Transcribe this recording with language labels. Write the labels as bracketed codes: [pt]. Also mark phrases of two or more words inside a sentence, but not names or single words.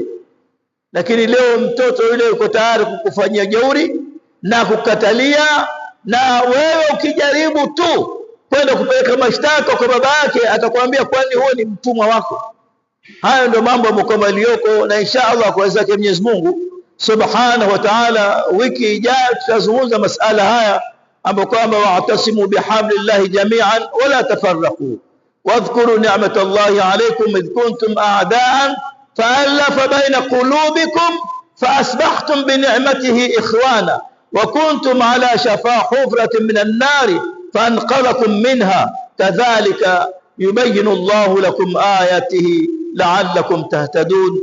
[sw] Lakini leo mtoto yule yuko tayari kukufanyia jeuri na kukatalia, na wewe ukijaribu tu kwenda kupeleka mashtaka kwa baba yake atakwambia kwani huo ni mtumwa wako. Hayo ndio mambo ambayo yaliyoko, na inshallah kwa uwezo wake Mwenyezi Mungu Subhanahu [ar] وتعالى [sw] wiki ijayo tutazungumza masala haya ambapo kwamba [ar] واعتصموا بحبل الله جميعا ولا تفرقوا واذكروا نعمت الله عليكم إذ كنتم أعداء فألف بين قلوبكم فأصبحتم بنعمته إخوانا وكنتم على شفا حفرة من النار فأنقذكم منها كذلك يبين الله لكم آياته لعلكم تهتدون.